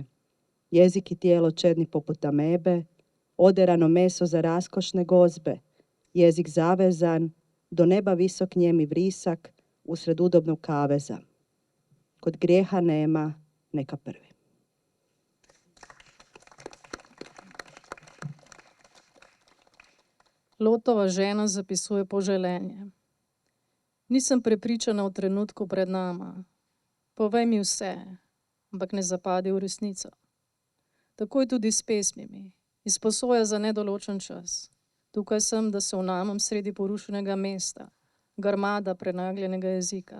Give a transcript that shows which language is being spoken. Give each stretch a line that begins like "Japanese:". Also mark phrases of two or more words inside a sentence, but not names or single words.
Croatian: Jezik i tijelo čedni poput amebe, oderano meso za raskošne gozbe, jezik zavezan, do neba visok njemi vrisak usred udobnog kaveza. Kod grijeha nema, neka prvi.
Slovenian: Lotova žena zapisuje poželenje. Nisem prepričana v trenutku pred nama. Povej mi vse, ampak ne zapadi v resnico. Tako je tudi s pesmimi. Izposoja za nedoločen čas. Tukaj sem, da se vnamem sredi porušenega mesta, grmada prenagljenega jezika.